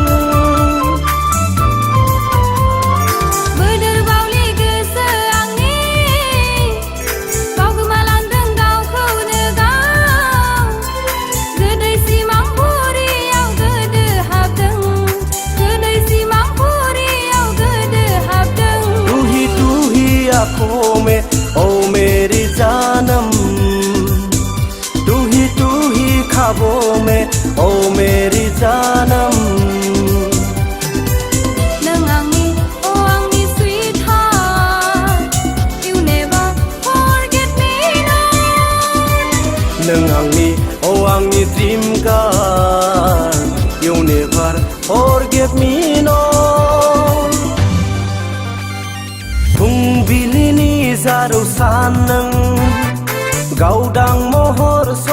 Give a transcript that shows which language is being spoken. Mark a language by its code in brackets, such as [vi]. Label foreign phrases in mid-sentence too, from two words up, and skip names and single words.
[brx] बोदोर बावलि गोसो आंनि बावगोमालांदों गावखौनो गाव गोदै सिमां बुरियाव गोदो हाबदों गोदै सिमां बुरियाव गोदो हाबदों [hi] तू ही आँखों में ओ मेरी जानम तू ही ख्वाबों में ओ मेरी जानम [brx] नों आंनि oh आंनि sweetheart [en] you never forget me [brx] नों आंनि oh आंनि [en] dream girl you never forget me no [brx] फुंबिलिनि जारौ सान नों गावदां महर